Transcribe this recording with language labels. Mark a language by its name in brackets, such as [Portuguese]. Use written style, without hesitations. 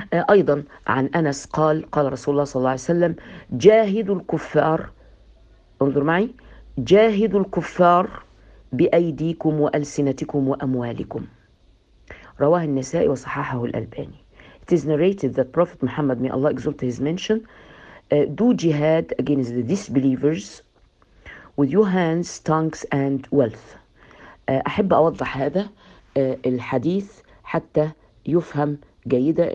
[Arabic] أيضا عن أنس قال, قال رسول الله صلى الله عليه وسلم جاهدوا الكفار, انظر معي, جاهدوا الكفار بأيديكم وألسنتكم وأموالكم, رواه النسائي وصححه الألباني. [English] It is narrated that Prophet Muhammad, may Allah exalt his mention, do jihad against the disbelievers with your hands, tongues and wealth. [Arabic] أحب أوضح هذا الحديث حتى يفهم جيدا.